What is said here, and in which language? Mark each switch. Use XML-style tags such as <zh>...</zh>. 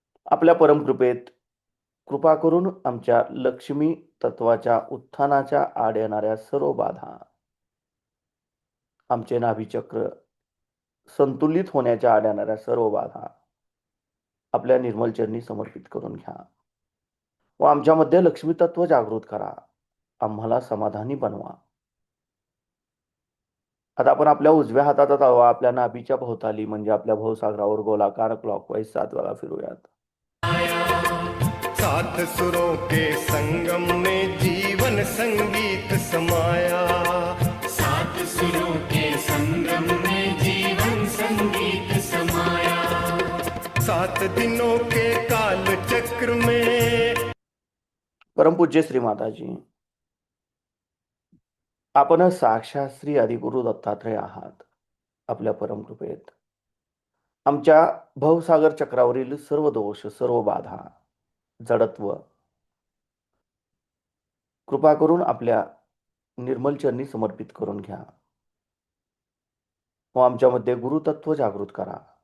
<mr>आपल्या परमकृपेत कृपा करून आमच्या लक्ष्मी तत्वाच्या उत्थानाच्या आड येणाऱ्या सर्व बाधा, आमचे नाभीचक्र संतुलित होण्याच्या आड येणाऱ्या सर्व बाधा आपल्या निर्मल चरणी समर्पित करून घ्या व आमच्यामध्ये लक्ष्मी तत्व जागृत करा. आम्हाला समाधानी बनवा. आता आपण आपल्या उजव्या हाताचा तळवा आपल्या नाभीच्या भोवताली म्हणजे आपल्या भवसागरावर गोलाकार क्लॉकवाईज 7 वेळा फिरूयात.</mr> <hi>सात सुरों के संगम में जीवन संगीत समाया, सात सुरों के संगम में जीवन संगीत समाया, 7 दिनों के काल चक्र में.</hi> <mr>परमपूज्य श्री माताजी, आपण साक्षात श्री आदिगुरु दत्तात्रय आहात. आपल्या परमकृपेत आमच्या भवसागर चक्रावरील सर्व दोष, सर्व बाधा, जडत्व कृपा करून आपल्या निर्मल चरणी समर्पित करून घ्या व आमच्यामध्ये गुरुतत्व जागृत करा.</mr>